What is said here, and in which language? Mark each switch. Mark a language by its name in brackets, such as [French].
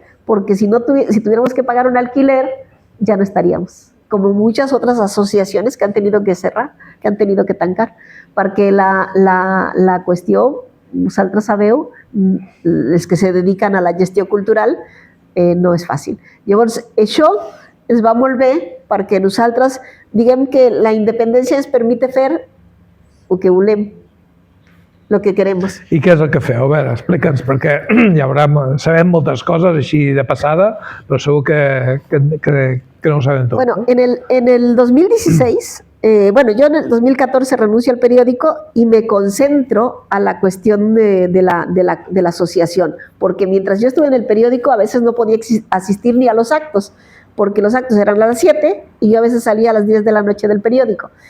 [Spanish] porque si tuviéramos que pagar un alquiler, ya no estaríamos, como muchas otras asociaciones que han tenido que cerrar, que han tenido que tancar, porque [Catalan] la qüestió, nosaltres sabeu, els que se dediquen a la gestió cultural, no és fàcil. Llavors, això ens va molt bé perquè nosaltres diguem que la independència ens permite fer el que volem, [Spanish] el que queremos. [Catalan] I què és el que feu? A veure, explica'ns, perquè sabem moltes coses així de passada, però segur que no ho sabem tot. [Spanish] Bueno, en el 2016, yo en el 2014 renuncio al periódico y me concentro a la cuestión de la asociación, porque mientras yo estuve en el periódico a veces no podía asistir ni a los actos, porque los actos eran a las 7 y yo a veces salía a las 10 de la noche del periódico.